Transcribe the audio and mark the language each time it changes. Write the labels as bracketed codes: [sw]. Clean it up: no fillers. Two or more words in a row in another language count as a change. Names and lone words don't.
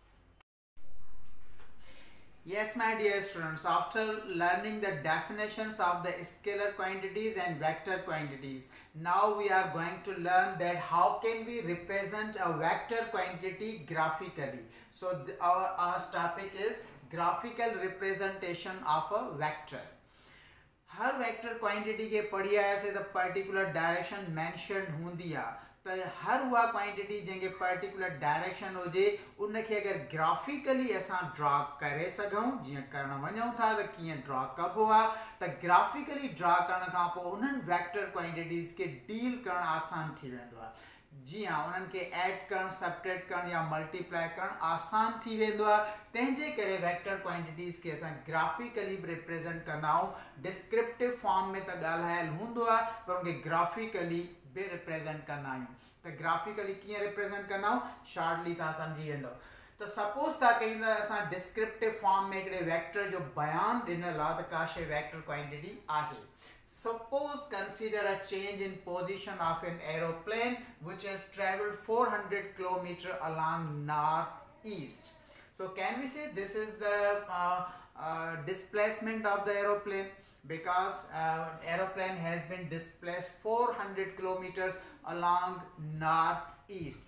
[en] Yes, my dear students, after learning the definitions of the scalar quantities and vector quantities, now we are going to learn that how can we represent a vector quantity graphically. So our topic is graphical representation of a vector. [sd] हर [en] vector quantity [sd] के पढ़िया ऐसे [en] the particular direction [sd] मेंशन होंदी आ, तो हर हुआ क्वांटिटी जंहिंखे [en] particular direction [sd] हुजे उनखे अगर ग्राफिकली असां ड्रा करे सघूं, जीअं करण वञूं था त कीअं ड्रा कबो आहे, त ग्राफिकली ड्रा करण खां पोइ उन्हनि [en] vector quantities [sd] खे डील करण आसान थी वेंदो आहे. जी हाँ, उन्हनि खे ऐड करण, सब्ट्रैक्ट करण या मल्टीप्लाई करण आसान थी वेंदो आहे. तंहिंजे करे [en] vector quantities [sd] खे असां [en] graphically represent [sd] कंदा आहियूं. [en] descriptive form [sd] में त ॻाल्हायल हूंदो आहे, पर उनखे ग्राफिकली भी रिप्रेजेंट कंदा आहियूं. त ग्राफिकली कीअं रिप्रेजेंट कंदा आहियूं, शॉर्टली तव्हां सम्झी वेंदो. तो सपोज था कहीं असां [en] descriptive form [sd] में हिकिड़े वेक्टर जो बयान ॾिनल आहे त का शइ [en] vector quantity [sd] आहे. [en] Suppose consider a change in position of an aeroplane which has traveled 400 km along northeast. So can we say this is the displacement of the aeroplane, because aeroplane has been displaced 400 kilometers along northeast.